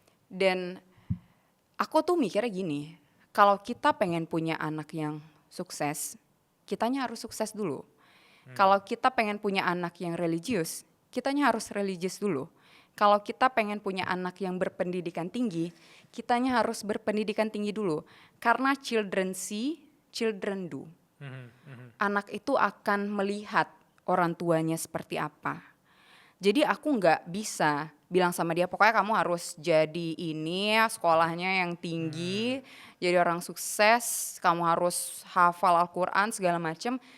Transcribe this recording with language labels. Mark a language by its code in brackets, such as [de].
[id] Dan aku tuh mikirnya gini, kalau kita pengen punya anak yang sukses, kitanya harus sukses dulu. Kalau kita pengen punya anak yang religius, kitanya harus religius dulu. Kalau kita pengen punya anak yang berpendidikan tinggi, kitanya harus berpendidikan tinggi dulu. Karena [en] children see, children do. [id] Anak itu akan melihat orang tuanya seperti apa. Jadi aku nggak bisa bilang sama dia, pokoknya kamu harus jadi ini, sekolahnya yang tinggi, jadi orang sukses, kamu harus hafal Al-Quran segala macam.